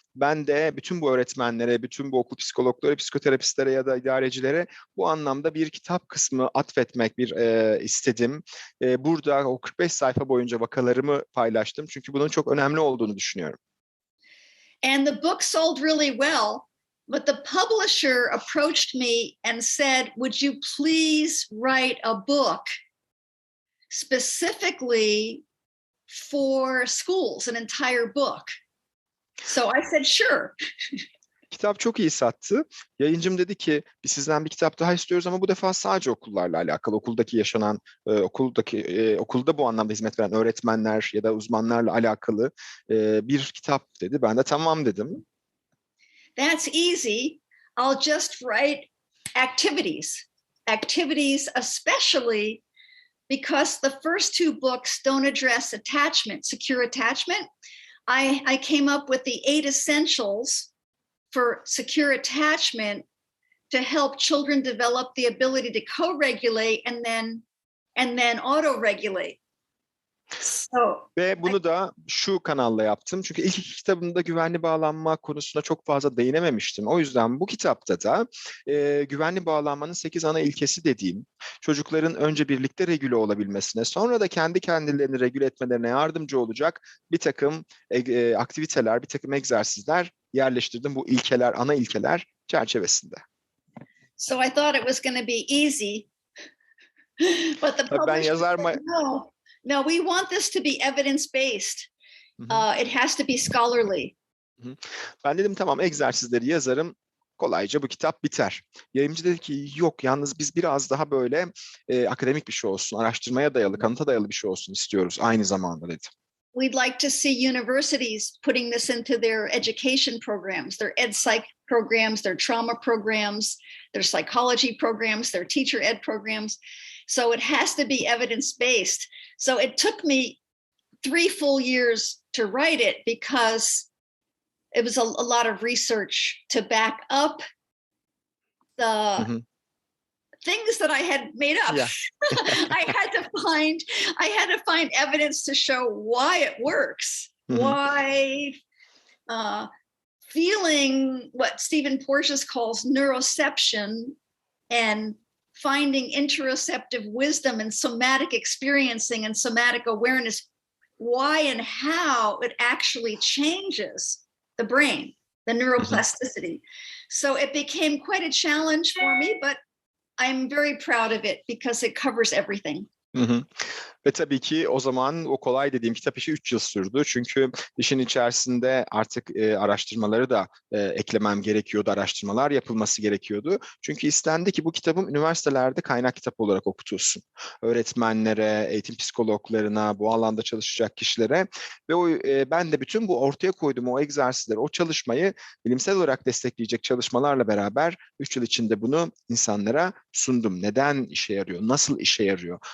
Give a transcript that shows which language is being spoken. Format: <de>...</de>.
<tr>Ben de bütün bu öğretmenlere, bütün bu okul psikologları, psikoterapistlere ya da idarecilere bu anlamda bir kitap kısmı atfetmek istedim. Burada o 45 sayfa boyunca vakalarımı paylaştım. Çünkü bunun çok önemli olduğunu düşünüyorum.</tr> <en>And the book sold really well, but the publisher approached me and said, would you please write a book specifically for schools, an entire book? So I said, sure.</en> <tr>Kitap çok iyi sattı. Yayıncım dedi ki biz sizden bir kitap daha istiyoruz ama bu defa sadece okullarla alakalı, okuldaki yaşanan, okulda bu anlamda hizmet veren öğretmenler ya da uzmanlarla alakalı bir kitap dedi. Ben de tamam dedim.</tr> <en>That's easy. I'll just write activities especially because the first 2 books don't address attachment, secure attachment. I came up with the 8 essentials for secure attachment to help children develop the ability to co-regulate and then auto-regulate.</en> <tr>Ve bunu da şu kanalla yaptım. Çünkü ilk 2 kitabımda güvenli bağlanma konusuna çok fazla değinememiştim. O yüzden bu kitapta da güvenli bağlanmanın 8 ana ilkesi dediğim, çocukların önce birlikte regüle olabilmesine, sonra da kendi kendilerini regüle etmelerine yardımcı olacak bir takım aktiviteler, bir takım egzersizler yerleştirdim bu ilkeler, ana ilkeler çerçevesinde.</tr> <en>So I thought it was going to be easy. But the publisher said, no, we want this to be evidence-based. It has to be scholarly.</en> <tr>Ben dedim tamam, egzersizleri yazarım. Kolayca bu kitap biter. Yayıncı dedi ki yok, yalnız biz biraz daha böyle akademik bir şey olsun, araştırmaya dayalı, kanıta dayalı bir şey olsun istiyoruz aynı zamanda dedi.</tr> <en>We'd like to see universities putting this into their education programs, their ed-psych programs, their trauma programs, their psychology programs, their teacher ed programs. So it has to be evidence-based. So it took me 3 full years to write it because it was a lot of research to back up the things that I had made up. Yeah. I had to find evidence to show why it works, why feeling what Stephen Porges calls neuroception and finding interoceptive wisdom and somatic experiencing and somatic awareness, why and how it actually changes the brain, the neuroplasticity. So it became quite a challenge for me, but I'm very proud of it because it covers everything.</en> <tr>Ve tabii ki o zaman o kolay dediğim kitap işi 3 yıl sürdü. Çünkü işin içerisinde artık araştırmaları da eklemem gerekiyordu, araştırmalar yapılması gerekiyordu. Çünkü istendi ki bu kitabın üniversitelerde kaynak kitap olarak okutulsun. Öğretmenlere, eğitim psikologlarına, bu alanda çalışacak kişilere ve ben de bütün bu ortaya koyduğum o egzersizleri, o çalışmayı bilimsel olarak destekleyecek çalışmalarla beraber 3 yıl içinde bunu insanlara sundum. Neden işe yarıyor? Nasıl işe yarıyor?</tr>